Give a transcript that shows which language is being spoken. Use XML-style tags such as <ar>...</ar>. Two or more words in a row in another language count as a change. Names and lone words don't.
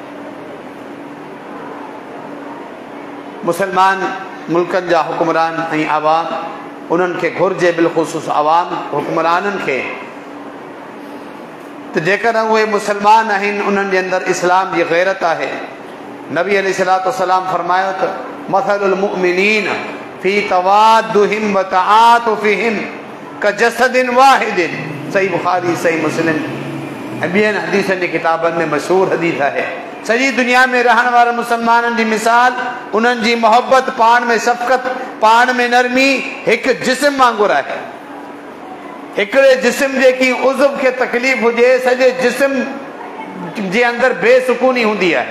<sd>मुसलमान मुल्कनि जा हुक्मरान ऐं आवाम उन्हनि खे घुर्जे, बिलख़ुसूस आवाम हुक्मराननि खे, त जेकॾहिं उहे मुसलमान आहिनि उन्हनि जे अंदरि इस्लाम जी गैरत आहे। नबी</sd> <ar>عليه الصلاة والسلام</ar> <sd>फरमायो त</sd> <ar>مثل المؤمنين في توادهم وتعاطفهم كجسد واحد.</ar> <sd>सही बुखारी, सही मुस्लिम ऐं ॿियनि हदीसनि जी किताबनि में मशहूरु हदीस आहे। सॼी दुनिया में रहण वारे मुसलमाननि जी मिसाल, उन्हनि जी मोहबत, पाण में शफ़क़त, पाण में नरमी हिकु जिस्म वांगुरु आहे। हिकिड़े जिस्म जे की उज़व खे तकलीफ़ हुजे, सॼे जिस्म जे अंदरि बेसुकूनी हूंदी आहे।</sd>